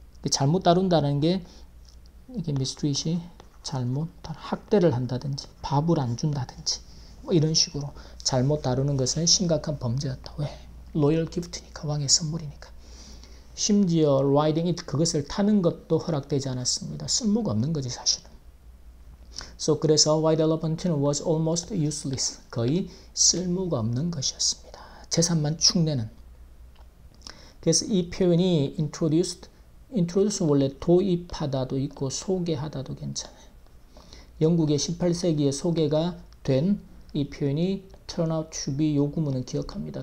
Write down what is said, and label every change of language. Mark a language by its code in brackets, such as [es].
[ko] 잘못 다룬다는 게 이게 mistreat이 잘못 학대를 한다든지 밥을 안 준다든지 뭐 이런 식으로 잘못 다루는 것은 심각한 범죄였다. 왜? 로열 기프트니까 왕의 선물이니까. 심지어 [en] riding it [ko] 그것을 타는 것도 허락되지 않았습니다. 쓸모가 없는 거지 사실은. [en] So 그래서 white elephant was almost useless. [ko] 거의 쓸모가 없는 것이었습니다. 재산만 축내는. 그래서 이 표현이 introduce 원래 도입하다도 있고 소개하다도 괜찮아요. 영국의 18세기에 소개가 된 이 표현이 [en] turn out to be [ko] 요구문은 기억합니다.